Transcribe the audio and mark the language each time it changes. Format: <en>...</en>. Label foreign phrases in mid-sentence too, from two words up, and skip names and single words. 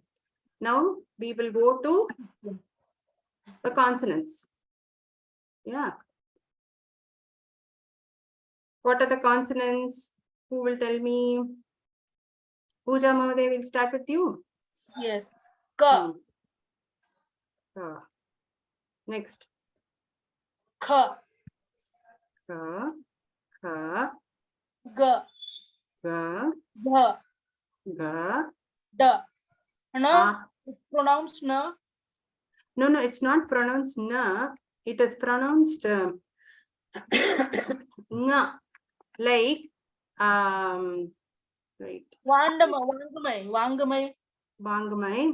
<en>Now we will go to the consonants. Yeah. What are the consonants? Who will tell me? Pooja Mahoday, will start with you. Yes. Ka. Ka. Next. Kha. Ka. Ka. Ga. Ga. Dha. Ga. Da. Na. Ah. It's pronounced na. No, it's not pronounced na. It is pronounced nga. Like right. Vangamai. Vangamai.</en>